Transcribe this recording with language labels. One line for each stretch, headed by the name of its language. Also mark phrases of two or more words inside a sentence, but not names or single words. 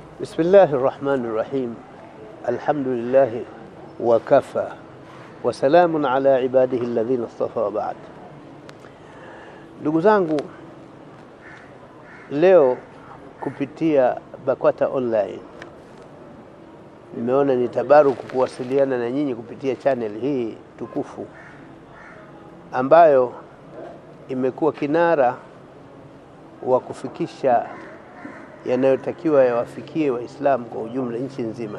Arabic: بسم الله الرحمن الرحيم. الحمد لله وكفى وسلام على عباده الذين اصطفى بعد.
Swahili: Ndugu zangu, leo kupitia BAKWATA online nimeona ni tabaruku kuwasiliana na nyinyi kupitia channel hii tukufu ambayo imekuwa kinara wa kufikisha yanayotakiwa yawafikie Waislamu kwa ujumla nchi nzima.